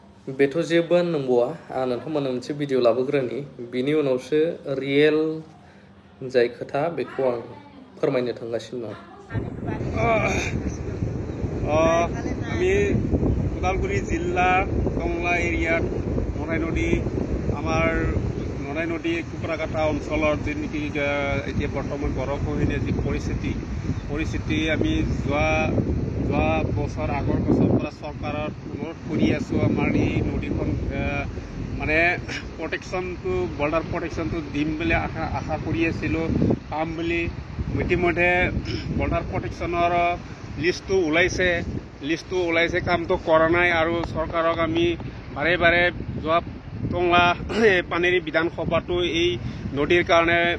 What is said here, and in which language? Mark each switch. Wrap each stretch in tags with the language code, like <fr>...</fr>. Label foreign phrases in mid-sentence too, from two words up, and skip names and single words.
<brx>बेथ' जेबो नंबावा आं नोंथांमोननो मोनसे भिडिअ लाबोग्रोनि बिनि उनावसो रियेल जाय खोथा बेखौ आं फोरमायनो थांगासिनो दं।</brx> <as>আমি ওদালগুৰি জিলা টংলা এৰিয়াত নৰাই নদী আমাৰ নৰাই নদী কুকুৰাকাটা অঞ্চলৰ যি নেকি এতিয়া বৰ্তমান গৰাখহনীয়া যি পৰিস্থিতি আমি যোৱা বছৰ আগৰ বছৰৰ পৰা চৰকাৰৰ অনুৰোধ কৰি আছোঁ আমাৰ এই নদীখন মানে প্ৰটেকশ্যনটো বৰ্ডাৰ প্ৰটেকশ্যনটো দিম বুলি আশা কৰি আছিলোঁ পাম বুলি ইতিমধ্যে বৰ্ডাৰ প্ৰটেকশ্যনৰ লিষ্টটো ওলাইছে কামটো কৰা নাই আৰু চৰকাৰক আমি বাৰে বাৰে যোৱা টংলা পানেৰী বিধানসভাটো এই নদীৰ কাৰণে</as>